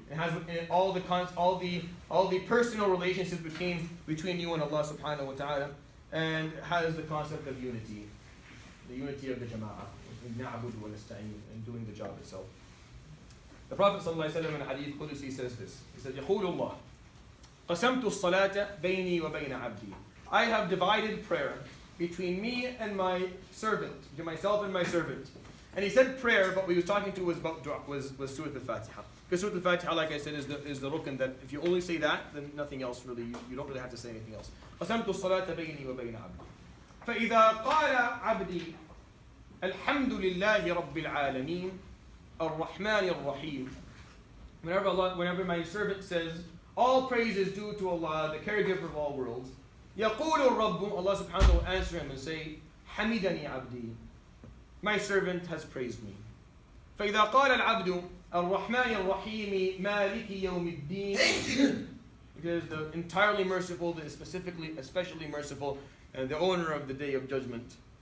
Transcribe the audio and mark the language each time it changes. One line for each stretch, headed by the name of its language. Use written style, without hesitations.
English: It has within it all the personal relationships between you and Allah subhanahu wa ta'ala, and has the concept of unity. The unity of the jama'ah, and doing the job itself. The Prophet sallallahu alaihi wasallam in Hadith Qudusi says this. He said,
Arabic: يقول الله قسمت الصلاة بيني وبين عبدي.
English: I have divided prayer between me and my servant, between myself and my servant. And he said prayer, but what he was talking to was Surat Al-Fatiha. Because Surat Al-Fatiha, like I said, is the rukn that if you only say that, then nothing else really, you don't really have to say anything else.
Arabic: قسمت الصلاة بيني وبين عبدي. فإذا قال عبدي الحمد لله رب العالمين الرحمن الرحيم.
English: Whenever my servant says, all praise is due to Allah, the caregiver of all worlds,
Arabic: يقول الرب,
English: Allah subhanahu wa ta'ala will answer him and say,
Arabic: حمدني عبدي.
English: My servant has praised me.
Arabic: فإذا قال العبد الرحمن الرحيم مالك يوم الدين.
English: Because the entirely merciful, the especially merciful, and the owner of the day of judgment.